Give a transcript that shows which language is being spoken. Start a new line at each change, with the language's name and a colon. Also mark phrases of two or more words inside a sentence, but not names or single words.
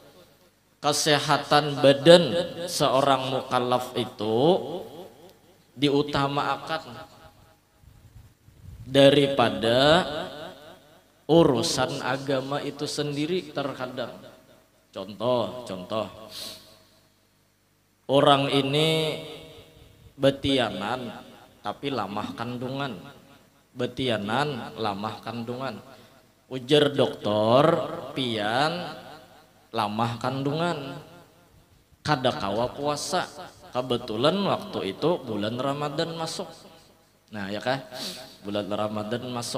Indonesian: Kesehatan badan seorang mukallaf itu diutamakan daripada urusan agama itu sendiri terkadang.
Banjar: Contoh orang ini betianan tapi lamah kandungan. Betianan lamah kandungan. Ujar dokter pian lamah kandungan kada kawa puasa.
Indonesian: Kebetulan waktu itu bulan Ramadan masuk. Nah ya kan, bulan Ramadan masuk.